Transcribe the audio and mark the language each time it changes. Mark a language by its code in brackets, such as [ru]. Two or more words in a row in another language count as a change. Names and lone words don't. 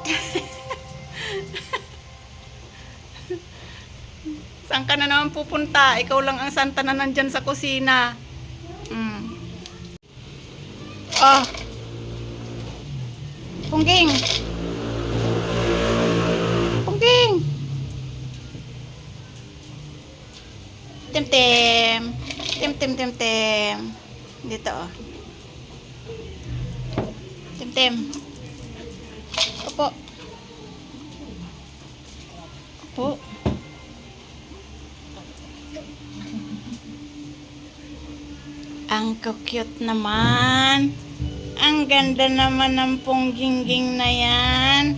[tl] Saan ka na naman pupunta? Ikaw lang ang Santa na nandyan sa kusina. Oh. Pungging. Pungging. Tem-tem. Tem-tem-tem-tem. Dito, oh. Tem-tem. Opo. Opo. Ang cute naman. Ang ganda naman ng Punggingging na yan.